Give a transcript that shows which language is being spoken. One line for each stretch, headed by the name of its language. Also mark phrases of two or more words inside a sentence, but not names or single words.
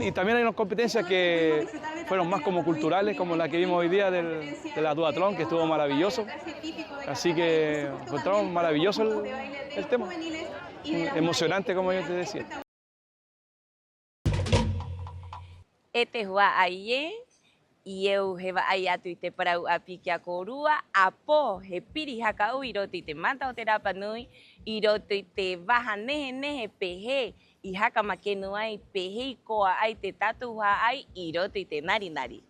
Spanish: Y también hay unas competencias que fueron más como culturales, como la que vimos hoy día de la duatlón, que estuvo maravilloso. Así que encontramos maravilloso el tema. Emocionante, como yo te decía.
Rapanui: Este hua aie, ieu heva ayatu te parau api kia korua, apo he piri hakau iroti te mata o te rapa nui, iroti te waha nehe pehe, i haka makenu ai pehe koa ai te tatu hua ai, iroti te nari.